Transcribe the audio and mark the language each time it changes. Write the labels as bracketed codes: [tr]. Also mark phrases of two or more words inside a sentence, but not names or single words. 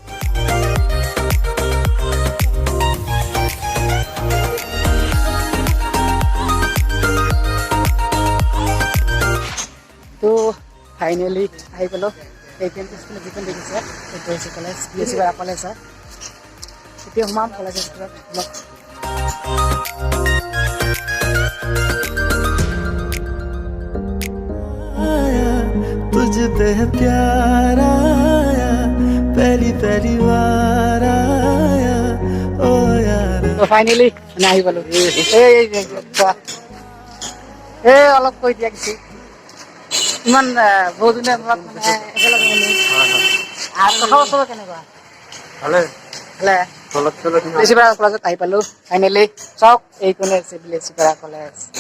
[as] তো ফাইনেলি আহি পালোঁ এই কেম্পাছখন যিখন দেখিছে এইটো হৈছে কলেজ বিলেচিপাৰা কলেজ হয় এতিয়া সোমাম কলেজৰ ভিতৰত অলপ [hi] तुझ पे प्यार आया पहली पहली बार आया ओ यार [as] তো ফাইনেলি মানে আহি পালোঁ এই অলপ কৈ দিয়া কিছু ইমান বহুত দিনৰ মূৰত মানে একেলগে আৰু কথা বছৰ কেনেকুৱা ভালে বিলেচিপাৰা কলেজত আহি পালোঁ ফাইনেলি চাওক এইখনে আছে বিলেচিপাৰা কলেজ